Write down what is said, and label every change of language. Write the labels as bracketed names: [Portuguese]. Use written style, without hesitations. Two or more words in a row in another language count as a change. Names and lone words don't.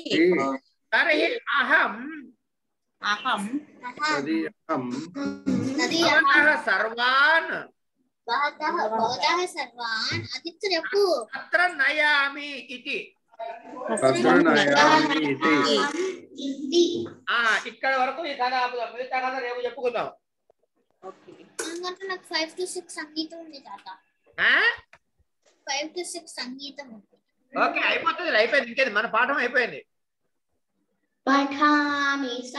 [Sanskrit] तर्हि अहं तर्हि अहं भवतः सर्वान् अत्र नयामि इति तत्र नयामि इति [Telugu] ఇక్కడ వరకు ఈ కథ ఆపుదాం. మిగతా కథ రేపు చెప్పుకుందాం. నాకు 5 to 6 సంగీతం ఉంది తాత. 5 to 6 సంగీతం ఉంది. ఓకే అయిపోతుంది. అయిపోయింది. ఇంకేది మన పాఠం అయిపోయింది. [Sanskrit] పఠామి